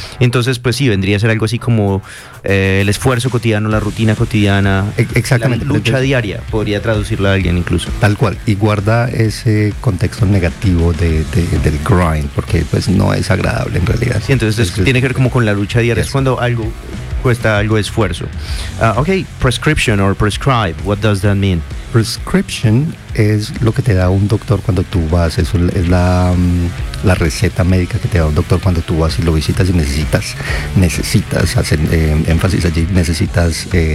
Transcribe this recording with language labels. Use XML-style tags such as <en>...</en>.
<es>Entonces, pues sí, vendría a ser algo así como el esfuerzo cotidiano, la rutina cotidiana. Exactamente. La lucha diaria, podría traducirla a alguien incluso. Tal cual, y guarda ese contexto negativo del grind, porque pues no es agradable en realidad. Sí, entonces tiene que ver como con la lucha diaria, es cuando algo... cuesta algo de esfuerzo.</es> <en>Okay, prescription or prescribe, what does that mean?</en> <es>Prescription es lo que te da un doctor cuando tú vas, eso es la receta médica que te da un doctor cuando tú vas y lo visitas y necesitas hacer énfasis allí, necesitas</es>